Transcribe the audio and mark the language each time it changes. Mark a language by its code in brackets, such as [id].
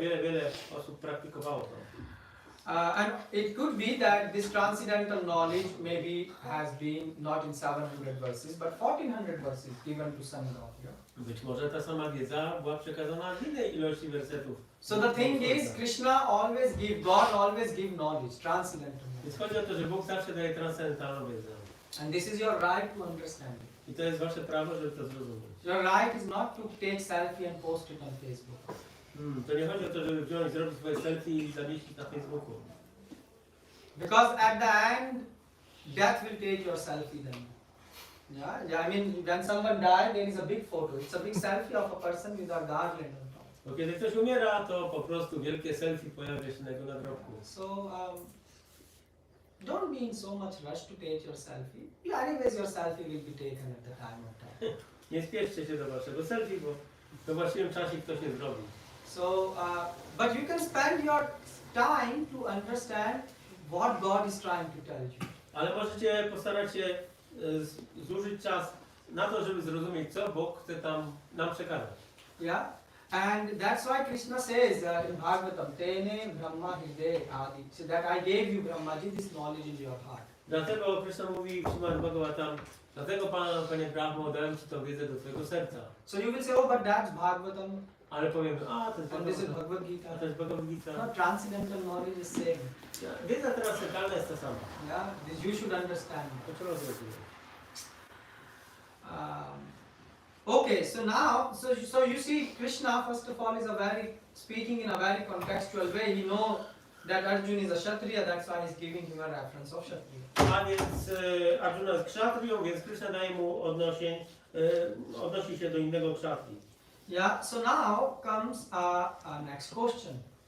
[pl] Wiele osób praktykowało to. [en] And it could be that this transcendental knowledge maybe has been not in 700 verses, but 1400 verses given to some God. Yeah? [pl] Być może ta sama wiedza była przekazana w innej ilości wersetów. [en] So the thing is, God always give knowledge, transcendental knowledge. [pl] Więc chodzi o to, że Bóg zawsze daje transcendentalną wiedzę. [en] And this is your right to understand it. [pl] I to jest wasze prawo, żeby to zrozumieć. [en] Your right is not to take selfie and post it on Facebook. [pl] To nie chodzi o to, żeby wziąć, zrobić swoje selfie i zamieścić na Facebooku. [en] Because at the end, death will take your selfie then. Yeah, I mean, when someone dies, there is a big photo. It's a big selfie of a person with a garland on top. [pl] Bo kiedy ktoś umiera, to po prostu wielkie selfie pojawia się na jego nagrobku. [en] So, don't be in so much rush to take your selfie. Yeah, anyways, your selfie will be taken at the time of death. [pl] Nie spieszcie się do waszego selfie, bo we właściwym czasie ktoś je zrobi. [en] So, but you can spend your time to understand what God is trying to tell you. [pl] Ale możecie postarać się zużyć czas na to, żeby zrozumieć, co Bóg chce nam przekazać. [en] Yeah, and that's why Krishna says in Bhagavatam, [sa] Tene Brahma Hriday Adi, [en] so that I gave you Brahmaji this knowledge in your heart. [pl] Dlatego Krishna mówi w Śrimad Bhagavatam, dlatego Panie Brahmo, dałem Ci tę wiedzę do Twojego serca. [en] So you will say, oh, but that's Bhagavatam, [pl] Ale powiemy, to jest [en] and this is Bhagavatam, Bhagavad a Gita. [pl] to jest Bhagavad Gita. [en] No, transcendental knowledge is same. [pl] Wiedza transcendentalna jest ta sama. [en] Yeah, this you should understand. [pl] To trzeba zrozumieć. [en] Okay, so now, so you see, Krishna first of all is speaking in a very contextual way. He knows that Arjun is a Kshatriya, that's why he's giving him a reference of Kshatriya. [pl] A więc Arjuna jest kszatrią, więc Krishna daje mu odnosi się do innego kshatri. [en] Yeah, so now comes a next question.